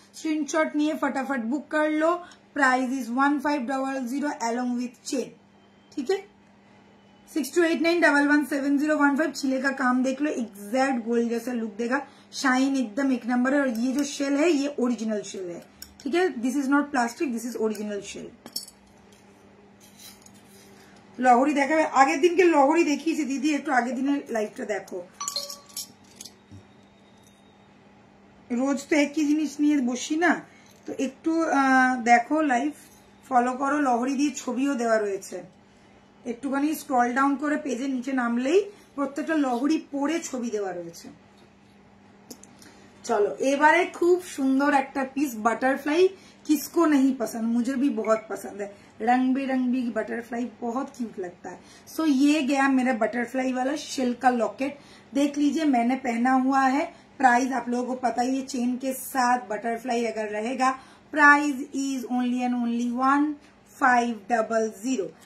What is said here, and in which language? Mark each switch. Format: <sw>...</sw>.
<hi>Screenshot नहीं है, फटाफट बुक कर लो।</hi> <en>price is 1500 along with chain,</en> <hi>ठीक है। 6289117015। छिले का काम देख लो, एग्जैक्ट गोल्ड जैसा लुक देगा, शाइन एकदम एक नंबर है। और ये जो शेल है ये ओरिजिनल शेल है, ठीक है।</hi> <en>This is not plastic, this is original shell.</en> <bn>লহরি দেখাবে, আগের দিনকে লহরি দেখিয়েছি দিদি, একটু আগের দিনের লাইভটা দেখো। রোজ তো একই জিনিস নিয়ে বসি না, তো একটু দেখো, লাইভ ফলো করো। লহরি দিয়ে ছবিও দেওয়া রয়েছে, একটুখানি স্ক্রল ডাউন করে পেজের নিচে নামলেই প্রত্যেকটা লহরি পরে ছবি দেওয়া রয়েছে।</bn> <hi>चलो</hi> <bn>এবারে</bn> <hi>खूब सुंदर একটা पीस बटरफ्लाई, किसको नहीं पसंद, मुझे भी बहुत पसंद है। रंग बिरंगी बटरफ्लाई बहुत क्यूट लगता है। सो ये गया मेरा बटरफ्लाई वाला शेल का लॉकेट, देख लीजिए मैंने पहना हुआ है। प्राइस आप लोगों को पता ही है, चेन के साथ बटरफ्लाई अगर रहेगा</hi> <en>Price is only and only 1500।</en>